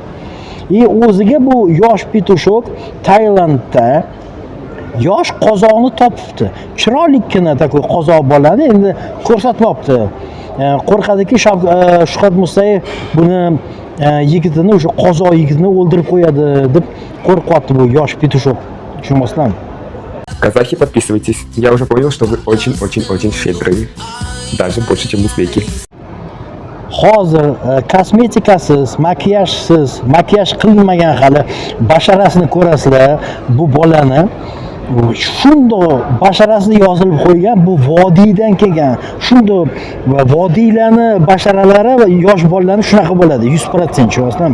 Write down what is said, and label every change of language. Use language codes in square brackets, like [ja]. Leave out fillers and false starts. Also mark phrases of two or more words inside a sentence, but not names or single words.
[uz] O'ziga bu yosh Pitushok Tailandda yosh qozoqni topibdi. Chiroylikkina takoy qozoq bolani endi ko'rsatmoqdi. Qo'rqadiki Shuhrat Musayev buni yigitini, o'sha qozoq yigitini o'ldirib qo'yadi deb qo'rqyapti bu yosh Pitushok. Tushunasizlarmi? [ru] Казахи, подписывайтесь. Я уже понял, что вы очень-очень-очень щедрые. Даже больше, чем узбеки. [uz] Hozir kosmetikasiz, makiyaj qilinmagan hali basharasini ko'rasizlar bu bolani. Shundoq basharasida yozilib qo'ygan, bu vodiydan kelgan. Shundoq vodiylarni basharalari va yosh bolalarni shunaqa bo'ladi, 100%, tushunasizlarmi?